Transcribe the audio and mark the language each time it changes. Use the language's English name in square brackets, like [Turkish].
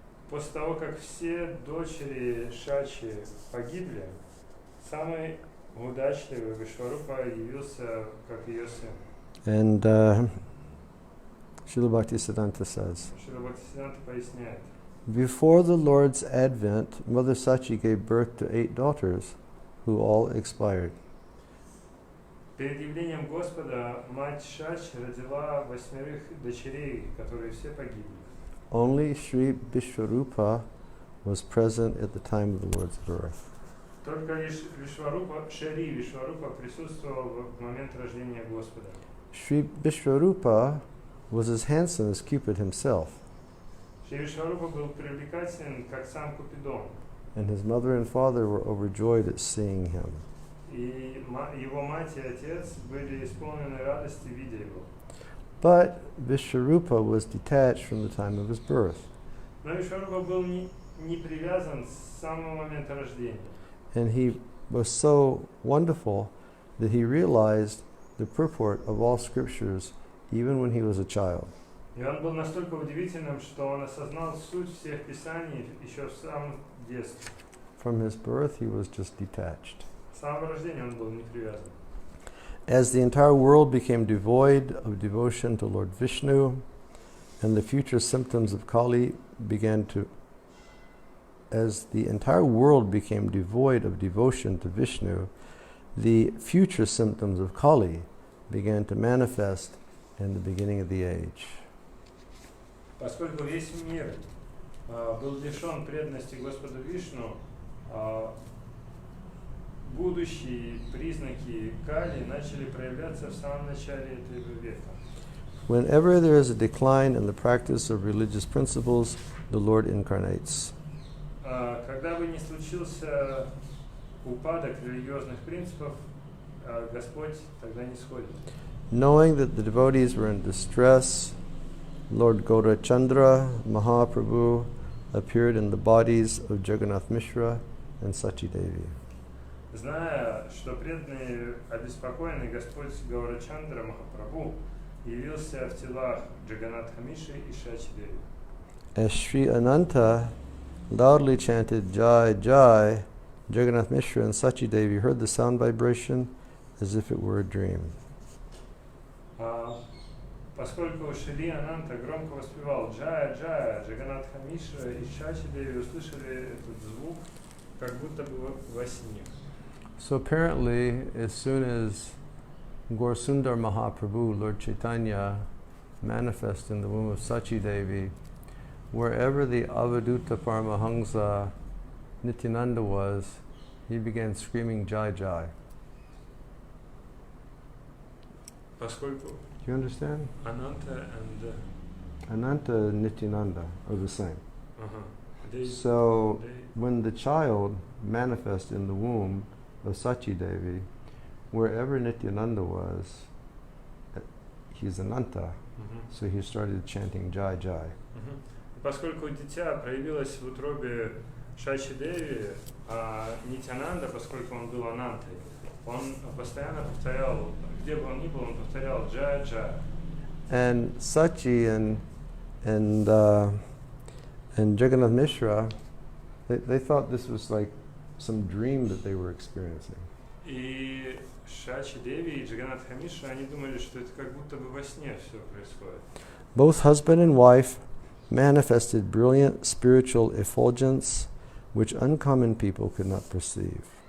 [Russian] После того, как все дочери Шачи погибли, самый удачливый Вишварупа явился как ее сын. [English] And Srila Bhaktisiddhanta says, [Russian] Шрила Бхактисиддханта поясняет. [English] before the Lord's advent, Mother Sachi gave birth to 8 daughters, who all expired. [Russian] Перед явлением Господа мать Шачи родила 8 дочерей, которые все погибли. [English] Only Sri Vishvarupa was present at the time of the Lord's birth. [Russian] Только лишь Шри Вишварупа присутствовал в момент рождения Господа. [English] Sri Vishvarupa was as handsome as Cupid himself, [Russian] Шри Вишварупа был привлекателен, как сам Купидон, [English] and his mother and father were overjoyed at seeing him. [Russian] и его мать и отец были исполнены радости, видя его. [English] But Vishvarupa was detached from the time of his birth, [Russian] Но Вишварупа был не привязан с самого момента рождения. [English] and he was so wonderful that he realized the purport of all scriptures even when he was a child. [Russian] И он был настолько удивительным, что он осознал суть всех писаний еще в самом детстве. [English] From his birth, he was just detached. [Russian] С самого рождения он был не привязан. [English] As the entire world became devoid of devotion to Lord Vishnu, and the future symptoms of Kali began to as the entire world became devoid of devotion to Vishnu, the future symptoms of Kali began to manifest in the beginning of the age. [Russian] Поскольку весь мир был лишен преданности Господу Вишну, будущие признаки Кали начали проявляться в самом начале этого века. [English] Whenever there is a decline in the practice of religious principles, the Lord incarnates. [Russian] Когда бы ни случился упадок религиозных принципов, Господь тогда не сходит. [English] Knowing that the devotees were in distress, Lord Gaurachandra Mahaprabhu appeared in the bodies of Jagannath Mishra and Sachi Devi. [Russian] Зная, что преданные обеспокоены, Господь Гаурачандра Махапрабху явился в телах Джаганатха Миши и Шачи Деви. [English] As Sri Ananta loudly chanted Jai Jai, Jagannath Mishra and Sachi Devi heard the sound vibration as if it were a dream. [Russian] Поскольку Шри Ананта громко воспевал Джая Джая, Джаганатха Мишра и Шачи Деви услышали этот звук, как будто бы во сне. [English] So apparently, as soon as Gaurasundar Mahaprabhu, Lord Chaitanya, manifested in the womb of Sachi Devi, wherever the Avaduta Paramahansa Nityananda was, he began screaming Jai Jai. [Russian] Поскольку [English] Do you understand? Ananta and Ananta and Nityananda are the same. they, So when the child manifested in the womb of Sachi Devi, wherever Nityananda was, he's Ananta. So he started chanting Jai Jai. [Russian] Поскольку дитя проявилось в утробе Шачи Деви, а Нитянанда, поскольку он был Анантой, он постоянно повторял, где бы он ни был, он повторял Джая Джая. [English] And Sachi and Jagannath Mishra, they thought this was like some dream that they were experiencing. [Russian] И Шачи Деви и Джаганатха Мишра, они думали, что это как будто бы во сне все происходит. [English] Both husband and wife manifested brilliant spiritual effulgence which uncommon people could not perceive.